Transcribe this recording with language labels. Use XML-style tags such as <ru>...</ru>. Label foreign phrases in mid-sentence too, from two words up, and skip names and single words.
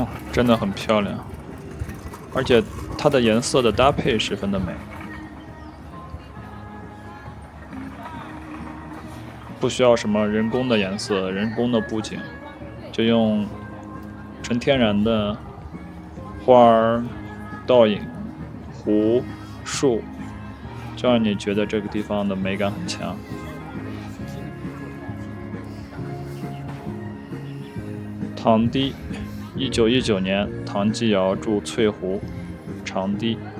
<zh>真的很漂亮，而且它的顏色的搭配十分的美，不需要什麼人工的顏色、人工的布景，就用純天然的花兒、倒影、湖、樹，就讓你覺得這個地方的美感很強。唐堤，1919年，唐繼堯築翠湖，長堤。</zh>